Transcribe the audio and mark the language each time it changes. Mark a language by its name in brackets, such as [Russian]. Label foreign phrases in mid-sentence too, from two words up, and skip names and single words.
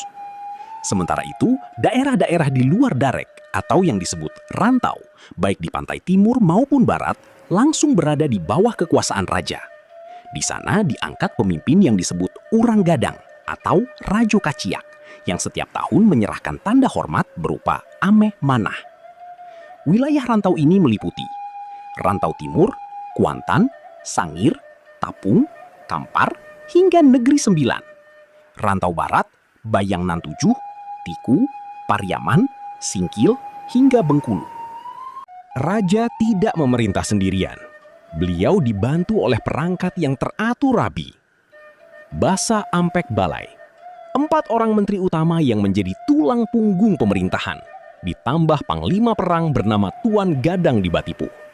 [Indonesian] Sementara itu, daerah-daerah di luar Darek atau yang disebut rantau, baik di pantai timur maupun barat, langsung berada di bawah kekuasaan raja. Di sana diangkat pemimpin yang disebut Urang Gadang atau Rajo Kaciak yang setiap tahun menyerahkan tanda hormat berupa [Minangkabau] ameh manah. [Indonesian] Wilayah rantau ini meliputi Rantau Timur, Kuantan, Sangir, Tapung, Kampar, hingga Negeri Sembilan. Rantau Barat, Bayang Nan 7, Tiku, Pariaman, Singkil, hingga Bengkulu. Raja tidak memerintah sendirian. Beliau dibantu oleh perangkat yang teratur rapi. Basa Ampek Balai, 4 orang menteri utama yang menjadi tulang punggung pemerintahan, ditambah panglima perang bernama Tuan Gadang di Batipu.